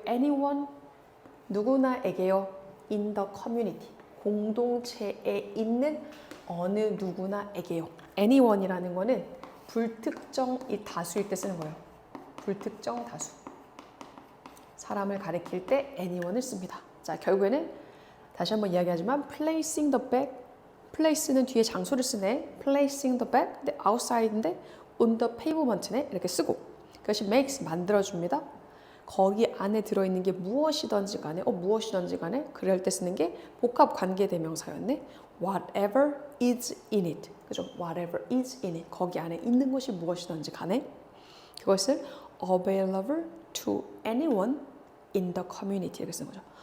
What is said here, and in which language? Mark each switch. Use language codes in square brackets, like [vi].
[ko] anyone, 누구나에게요. [en] in the community, [ko] 공동체에 있는 어느 누구나에게요. anyone이라는 거는 불특정 다수일 때 쓰는 거예요. 불특정 다수. 사람을 가리킬 때 anyone을 씁니다. 자, 결국에는 다시 한번 이야기하지만 [en] placing the bag, [ko] place는 뒤에 장소를 쓰네. [en] placing the bag, 근데 outside인데 on the pavement네. [ko] 이렇게 쓰고 그것이 makes, 만들어줍니다. 거기 안에 들어있는 게 무엇이든지 간에 무엇이든지 간에 그럴 때 쓰는 게 복합 관계 대명사였네. [en] whatever is in it. 그죠? whatever is in it. [ko] 거기 안에 있는 것이 무엇이든지 간에 그것을 [en] available to anyone in the community [ko] 이렇게 쓰는 거죠.